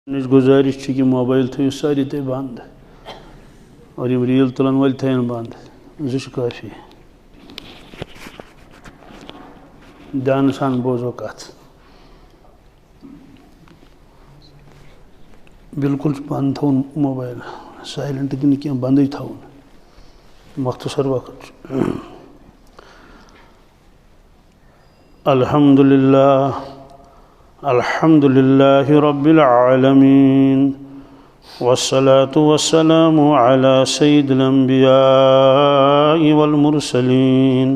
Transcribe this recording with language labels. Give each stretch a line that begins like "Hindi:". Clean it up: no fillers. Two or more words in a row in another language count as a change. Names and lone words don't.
Kashmiri: گزارش کہ موبائل تھو ساری تے بند اور یہ ریل تلن ول تھین بند زش کافی دھیان سان بوزو کت بالکل بند تھون موبائل سائلنٹ دن کی بندی تھون مختصر وقت الحمد
Arabic: لله رب العالمين والصلاة والسلام على سيد الأنبياء والمرسلين